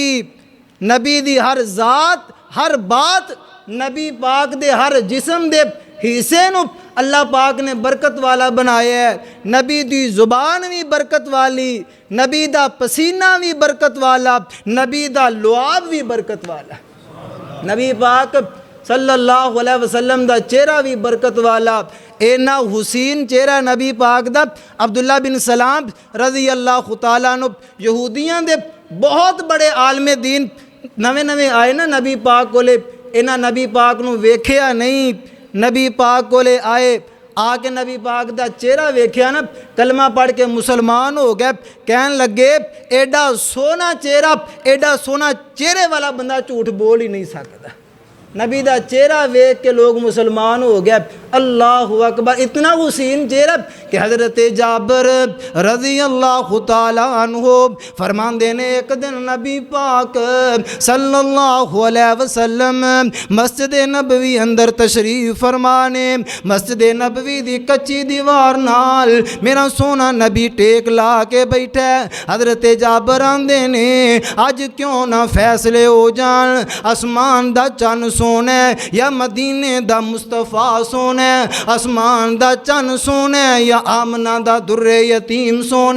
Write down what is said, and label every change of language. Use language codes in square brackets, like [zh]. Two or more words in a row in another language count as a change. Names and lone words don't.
[pa] نبی دی ہر ذات ہر بات، نبی پاک دے ہر جسم دے حصے نوں اللہ پاک نے برکت والا بنایا ہے. نبی دی زبان بھی برکت والی، نبی دا پسینہ بھی برکت والا، نبی دا لعاب بھی برکت والا، نبی پاک [ar] صلى الله عليه وسلم [pa] دا چہرہ بھی برکت والا. اینا حسین چہرہ نبی پاک دا عبداللہ بن سلام [ar] رضي الله تعالى عنه [pa] یہودیاں دے بہت بڑے عالمِ دین نویں نویں آئے نا نبی پاک کولے، انہاں نبی پاک نوں ویکھیا نہیں، نبی پاک کولے آئے، آ کے نبی پاک دا چہرہ ویکھیا نا، کلمہ پڑھ کے مسلمان ہو گئے. کہن لگے ایڈا سونا چہرہ، ایڈا سونا چہرے والا بندہ جھوٹ بول ہی نہیں سکتا. نبی دا چہرہ ویکھ کے لوگ مسلمان ہو گئے. [ar] الله أكبر, [pa] اتنا حسین چہرہ کہ حضرت جابر [ar] رضي الله تعالى عنه [pa] فرماندے نے ایک دن نبی پاک [ar] صلى الله عليه وسلم [pa] مسجد نبوی اندر تشریف فرمانے، مسجد نبوی دی کچی دیوار نال میرا سونا نبی ٹیک لا کے بیٹھا. حضرت جابر آندے نے اج کیوں نہ فیصلے ہو جان، اسمان دا چن سونا یا مدینے دا مصطفیٰ سونا، اسمان دا چن سونا یا آمنہ دا درِ یتیم سونا.